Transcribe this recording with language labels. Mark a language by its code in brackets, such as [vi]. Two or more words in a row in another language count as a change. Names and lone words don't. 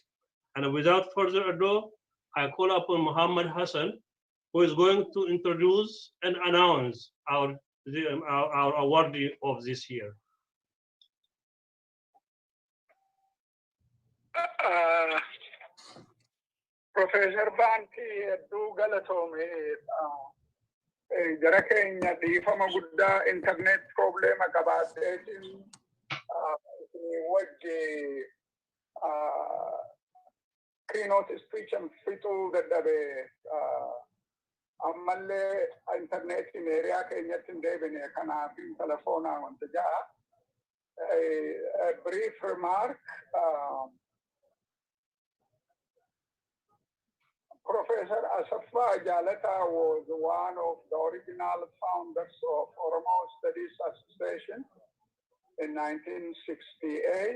[en] And without further ado, I call upon Muhammad Hassan, who is going to introduce and announce our awardee of this year. [om] Professor Banti Dugalatome, jara keenya dhiifama guddaa internet problema qabaateetiin wajji [en] keynote speech and [om] fixuu dadhabe ammallee internetiin eriyaa keenyatti hin deebine kanaaf telefoonaa wanta ja'a. [en] A brief remark. Professor Asafa Jalata was one of the original founders of Oromo Studies Association in 1968.